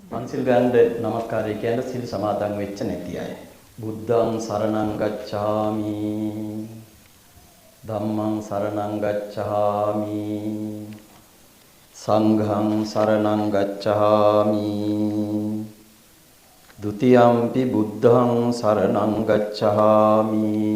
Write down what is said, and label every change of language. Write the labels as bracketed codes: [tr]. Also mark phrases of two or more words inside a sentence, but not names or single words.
[si] පන්සිල් ගන්න නමස්කාරය කියන්නේ සිල් සමාදන් වෙච්ච නැති අය. [pi] බුද්ධං සරණං ගච්ඡාමි. ධම්මං සරණං ගච්ඡාමි. සංඝං සරණං ගච්ඡාමි. ဒ ුතියම්පි බුද්ධං සරණං ගච්ඡාමි.